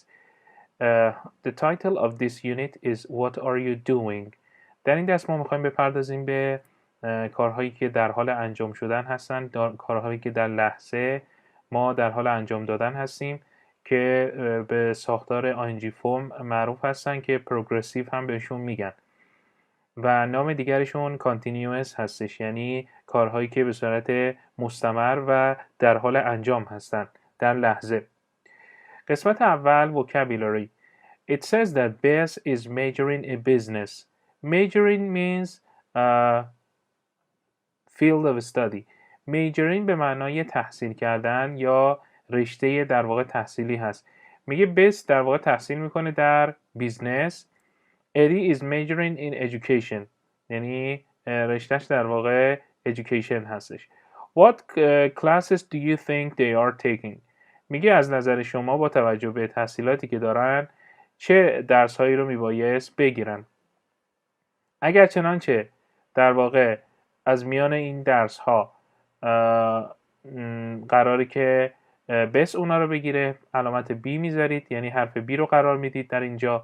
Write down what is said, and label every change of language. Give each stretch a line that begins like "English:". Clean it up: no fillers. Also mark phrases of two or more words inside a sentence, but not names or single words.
English: The title of this unit is What are you doing?
Persian: در این درس ما میخوایم بپردازیم به کارهایی که در حال انجام شدن هستن، کارهایی که در لحظه ما در حال انجام دادن هستیم که به ساختار ING فرم معروف هستن که پروگرسیو هم بهشون میگن و نام دیگرشون continuous هستش، یعنی کارهایی که به صورت مستمر و در حال انجام هستن در لحظه. قسمت اول vocabulary.
English: It says that Bess is majoring in business. Majoring means field of study.
Persian: majoring به معنای تحصیل کردن یا رشته در واقع تحصیلی هست. میگه بس در واقع تحصیل میکنه در بیزنس.
English: ادی is majoring in education،
Persian: یعنی رشتهش در واقع education هستش.
English: What classes do you think they are taking؟
Persian: میگه از نظر شما با توجه به تحصیلاتی که دارن چه درسهایی رو میبایست بگیرن؟ اگر چنانچه در واقع از میان این درس ها قراره که بس اونا رو بگیره، علامت بی میذارید، یعنی حرف بی رو قرار میدید در اینجا.